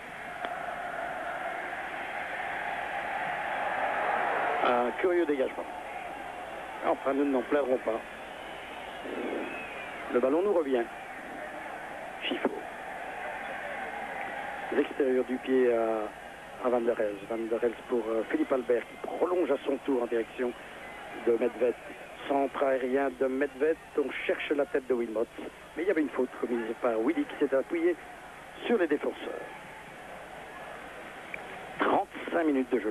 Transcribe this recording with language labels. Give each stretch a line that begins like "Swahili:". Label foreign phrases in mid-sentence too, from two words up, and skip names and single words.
French: Un curieux dégagement. Enfin, nous n'en plairons pas. Le ballon nous revient. Chifo. L'extérieur du pied à Van der Helst. Van der Helst pour Philippe Albert qui prolonge à son tour en direction de Medved. Centre aérien de Medved. On cherche la tête de Wilmots. Mais il y avait une faute commise par Willy qui s'est appuyé sur les défenseurs. 35 minutes de jeu.